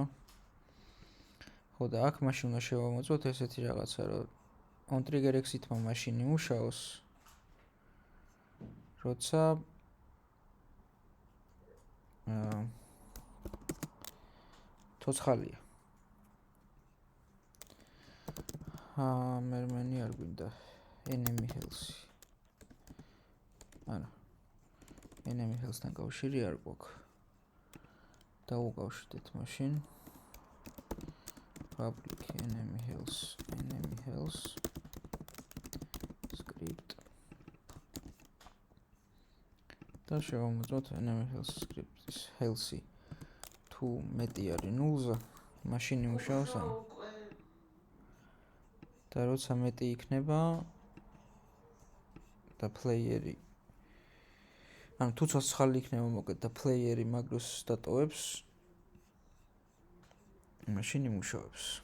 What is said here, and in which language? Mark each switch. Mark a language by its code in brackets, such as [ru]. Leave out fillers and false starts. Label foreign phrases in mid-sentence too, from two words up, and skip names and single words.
[ka] ხო და აქ მაშინ უნდა შევამოწმოთ ესეთი რაღაცა, რომ [en] on trigger exit- [ka] მა მაშინ იმუშაოს, როცა ცოცხალია. მერმენი არ გვინდა [en] enemy health. [ka] არა. [en] enemy health- [ka] თან კავშირი არ გვაქვს. დავუკავშირდეთ მაშინ [en] public enemy health script [ka] და შევამოწმოთ [en] enemy health script- [ka] ის health-ი თუ მეტი არის 0-ზე, მაშინ იმუშაოს ამ. და როცა მეტი იქნება და პლეიერი ანუ თუ ცოცხალი იქნება მოკლედ და პლეიერი მაგროს დატოვებს, მაშინ იმუშავებს.